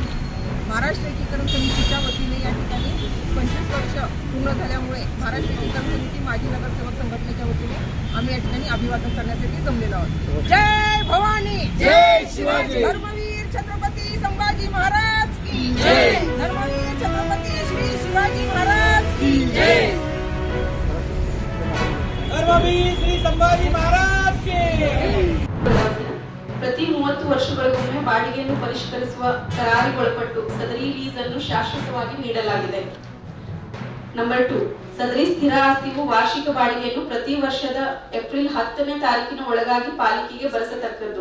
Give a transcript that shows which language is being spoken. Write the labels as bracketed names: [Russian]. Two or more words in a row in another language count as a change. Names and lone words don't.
[Marathi] महाराष्ट्र एकीकरण समितीच्या वतीने या ठिकाणी 25 वर्ष पूर्ण झाल्यामुळे महाराष्ट्र एकीकरण समिती माजी नगरसेवक संघटनेच्या वतीने आम्ही या ठिकाणी अभिवादन करण्यासाठी जमलेलो आहोत. जय भवानी, जय शिवाजी, धर्मवीर छत्रपती संभाजी महाराज की जय, धर्मवीर छत्रपती श्री शिवाजी महाराज की जय, धर्मवीर श्री संभाजी महाराज के. [Kannada] ಪ್ರತಿ 30 ವರ್ಷಗಳಿಗೊಮ್ಮೆ ಬಾಡಿಗೆಯನ್ನು ಪರಿಷ್ಕರಿಸುವ ಕರಾರಿಗೊಳಪಟ್ಟು ಸದರಿ ಲೀಸ್ ಅನ್ನು ಶಾಶ್ವತವಾಗಿ ನೀಡಲಾಗಿದೆ. ನಂಬರ್ 2, ಸದರಿ ಸ್ಥಿರ ಆಸ್ತಿಗೂ ವಾರ್ಷಿಕ ಬಾಡಿಗೆಯನ್ನು ಪ್ರತಿ ವರ್ಷದ ಏಪ್ರಿಲ್ 10ನೇ ತಾರೀಕಿನ ಒಳಗಾಗಿ ಪಾಲಿಕೆಗೆ ಬರೆಸತಕ್ಕದ್ದು.